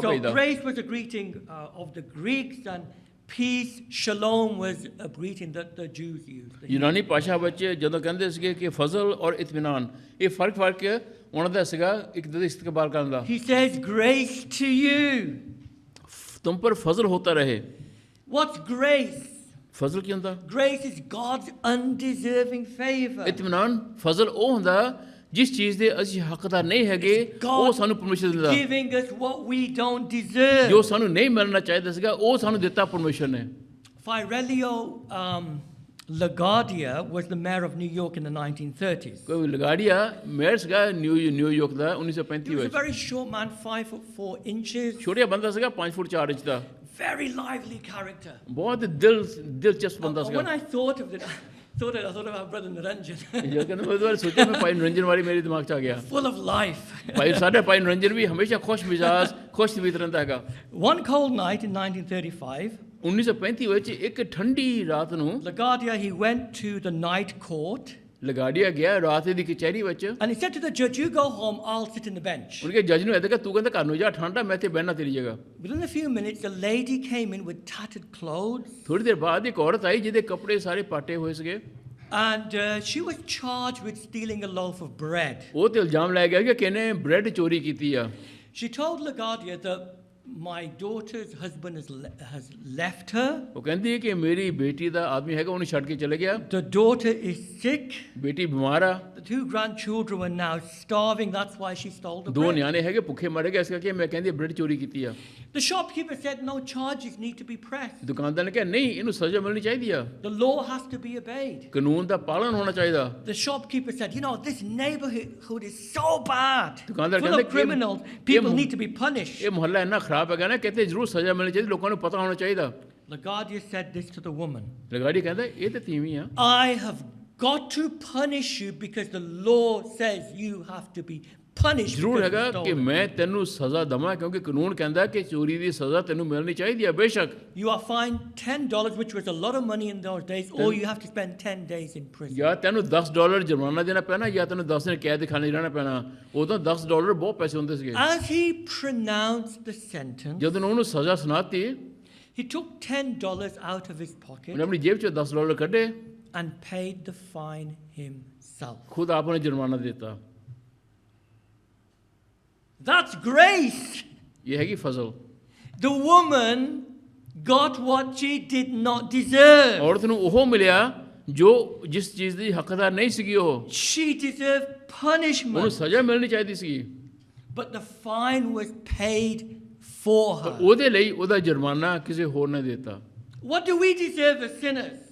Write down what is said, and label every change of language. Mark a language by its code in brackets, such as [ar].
[en] So [pa] ਭੇਜਦਾ। [en] grace was a greeting of the Greeks, and peace, shalom, was a greeting that the Jews used. [pa] ਯੂਨਾਨੀ ਭਾਸ਼ਾ ਵਿੱਚ ਜਦੋਂ ਕਹਿੰਦੇ ਸੀਗੇ ਕਿ ਫਜ਼ਲ ਔਰ ਇਤਮੀਨਾਨ, ਇਹ ਫਰਕ ਉਹਨਾਂ ਦਾ ਸੀਗਾ ਇੱਕ ਦੂਜੇ ਦਾ ਇਸਤਕਬਾਲ ਕਰਨ ਦਾ। [en] He says, grace to you. [ur] ਤੁਮ ਪਰ ਫਜ਼ਲ ਹੋਤਾ ਰਹੇ। [en] What's grace? [pa] ਫਜ਼ਲ ਕੀ ਹੁੰਦਾ? [en] Grace is God's undeserving favor. [pa] ਇਤਮੀਨਾਨ ਫਜ਼ਲ ਉਹ ਹੁੰਦਾ ਜਿਸ ਚੀਜ਼ ਦੇ ਅਸੀਂ ਹੱਕਦਾਰ ਨਹੀਂ ਹੈਗੇ, ਉਹ ਸਾਨੂੰ ਪਰਮੇਸ਼ਰ ਦਿੰਦਾ। [en] Giving us what we don't deserve. [pa] ਜੋ ਸਾਨੂੰ ਨਹੀਂ ਮਿਲਣਾ ਚਾਹੀਦਾ ਸੀਗਾ, ਉਹ ਸਾਨੂੰ ਦਿੱਤਾ ਪਰਮੇਸ਼ਰ ਨੇ। [en] Firelio LaGuardia was the mayor of New York in the 1930s. [pa] ਕੋਈ ਲਗਾੜੀਆ ਮੇਅਰ ਸੀਗਾ New York ਦਾ [en] He 1935 was a [pa] ਵਿੱਚ। [en] very short man, 5'4". [pa] ਛੋਟਾ ਬੰਦਾ ਸੀਗਾ, 5 ਫੁੱਟ 4 ਇੰਚ ਦਾ। [en] Very lively character. [pa] ਬਹੁਤ ਦਿਲਚਸਪ ਬੰਦਾ [en] When [pa] ਸੀਗਾ। [en] I thought of it, I thought about Brother Naranjan. [pa] ਜਦੋਂ ਕਹਿੰਦਾ ਮੈਂ ਦੁਬਾਰਾ ਸੋਚਿਆ, ਮੈਂ ਭਾਈ ਨਿਰੰਜਨ ਵਾਲੀ ਮੇਰੇ ਦਿਮਾਗ 'ਚ ਆ ਗਿਆ। [en] Full of life. [pa] ਸਾਡੇ ਭਾਈ ਨਿਰੰਜਨ ਵੀ ਹਮੇਸ਼ਾ ਖੁਸ਼ ਮਿਜਾਜ, ਖੁਸ਼ ਤਬੀਅਤ ਰਹਿੰਦਾ ਹੈਗਾ। [en] One cold night in 1935, [pa] 1935 ਵਿੱਚ ਇੱਕ ਠੰਡੀ ਰਾਤ ਨੂੰ [en] LaGuardia, he went to the night court. [pa] ਲਗਾੜੀਆ ਗਿਆ ਰਾਤ ਦੀ ਕਚਹਿਰੀ ਵਿੱਚ। [en] And he said to the judge, you go home, I'll sit in the bench. [pa] ਉਹਨੇ ਕਿਹਾ ਜੱਜ ਨੂੰ ਇਹਦਾ ਕਿ ਤੂੰ ਕਹਿੰਦਾ ਘਰ ਨੂੰ ਜਾ, ਠੰਡਾ ਮੈਂ ਇੱਥੇ ਬਹਿਣਾ ਤੇਰੀ ਜਗ੍ਹਾ। [en] Within a few minutes, a lady came in with tattered clothes. [pa] ਥੋੜੀ ਦੇਰ ਬਾਅਦ ਇੱਕ ਔਰਤ ਆਈ ਜਿਹਦੇ ਕੱਪੜੇ ਸਾਰੇ ਪਾਟੇ ਹੋਏ ਸੀਗੇ। [en] And she was charged with stealing a loaf of bread. [pa] ਉਹ ਤੇ ਇਲਜ਼ਾਮ ਲਾਇਆ ਗਿਆ ਕਿ ਕਿਹਨੇ ਬ੍ਰੈਡ ਚੋਰੀ ਕੀਤੀ ਆ। [en] She told LaGuardia that my daughter's husband has left her. [pa] ਉਹ ਕਹਿੰਦੀ ਹੈ ਕਿ ਮੇਰੀ ਬੇਟੀ ਦਾ ਆਦਮੀ ਹੈਗਾ, ਉਹਨੂੰ ਛੱਡ ਕੇ ਚਲੇ ਗਿਆ। [en] The daughter is sick. [pa] ਬੇਟੀ ਬਿਮਾਰ ਆ। [en] The 2 grandchildren were now starving. That's why she stole the 2 bread. [pa] ਨਿਆਣੇ ਹੈਗੇ, ਭੁੱਖੇ ਮਰ ਗਏ, ਇਸ ਕਰਕੇ ਮੈਂ ਕਹਿੰਦੀ ਬ੍ਰੈਡ ਚੋਰੀ ਕੀਤੀ ਆ। [en] The shopkeeper said no charges need to be pressed. [pa] ਦੁਕਾਨਦਾਰ ਨੇ ਕਿਹਾ ਨਹੀਂ, ਇਹਨੂੰ ਸਜ਼ਾ ਮਿਲਣੀ ਚਾਹੀਦੀ ਆ, [en] The law has to be obeyed. [pa] ਕਾਨੂੰਨ ਦਾ ਪਾਲਣ ਹੋਣਾ ਚਾਹੀਦਾ। [en] The shopkeeper said, this neighborhood is so bad, [pa] ਦੁਕਾਨਦਾਰ [en] full [pa] ਕਹਿੰਦਾ [en] of criminals. People need to be punished. [pa] ਇਹ ਮੁਹੱਲਾ ਇੰਨਾ ਖਰਾਬ ਹੈਗਾ ਨਾ, ਕਹਿੰਦੇ ਜ਼ਰੂਰ ਸਜ਼ਾ ਮਿਲਣੀ ਚਾਹੀਦੀ, ਲੋਕਾਂ ਨੂੰ ਪਤਾ ਹੋਣਾ ਚਾਹੀਦਾ। [en] LaGuardia said this to the woman. [pa] ਲਗਾੜੀ ਕਹਿੰਦਾ ਇਹ ਤੇ ਤੀਵੀਂ ਆ। [en] I have got to punish you because the law says you have to be punished. [pa] ਜ਼ਰੂਰ ਹੈਗਾ [en] because [pa] ਕਿ [en] you stole it. [pa] ਮੈਂ ਤੈਨੂੰ ਸਜ਼ਾ ਦਵਾਂ, ਕਿਉਂਕਿ ਕਾਨੂੰਨ ਕਹਿੰਦਾ ਕਿ ਚੋਰੀ ਦੀ ਸਜ਼ਾ ਤੈਨੂੰ ਮਿਲਣੀ ਚਾਹੀਦੀ ਹੈ। ਬੇਸ਼ੱਕ [en] You are fined $10, which was a lot of money in those days, or you have to spend 10 days in prison. [pa] ਜਾਂ ਤੈਨੂੰ $10 ਜੁਰਮਾਨਾ ਦੇਣਾ ਪੈਣਾ, ਜਾਂ ਤੈਨੂੰ 10 ਦਿਨ ਕੈਦ ਖਾਨੇ ਰਹਿਣਾ ਪੈਣਾ। ਉਦੋਂ $10 ਬਹੁਤ ਪੈਸੇ ਹੁੰਦੇ ਸੀਗੇ। [en] As he pronounced the sentence, [pa] ਜਦੋਂ ਉਹਨੂੰ ਸਜ਼ਾ ਸੁਣਾਤੀ, [en] he took $10 out of his pocket [pa] ਉਹਨੇ ਆਪਣੀ ਜੇਬ 'ਚੋਂ $10 ਕੱਢੇ, [en] and paid the fine himself. [pa] ਖੁਦ ਆਪ ਨੇ ਜੁਰਮਾਨਾ ਦਿੱਤਾ। [en] That's grace. [pa] ਇਹ ਹੈਗੀ ਫਜ਼ਲ। [en] The woman got what she did not deserve. [pa] ਔਰਤ ਨੂੰ ਉਹ ਮਿਲਿਆ ਜੋ ਜਿਸ ਚੀਜ਼ ਦੀ ਹੱਕਦਾਰ ਨਹੀਂ ਸੀਗੀ। ਉਹ [en] She deserved [pa] ਉਹਨੂੰ [en] punishment, [pa] ਸਜ਼ਾ ਮਿਲਣੀ ਚਾਹੀਦੀ ਸੀ, [en] but the fine was paid for her. [pa] ਉਹਦੇ ਲਈ ਉਹਦਾ ਜੁਰਮਾਨਾ ਕਿਸੇ ਹੋਰ ਨੇ ਦਿੱਤਾ। [en] What do we deserve as sinners?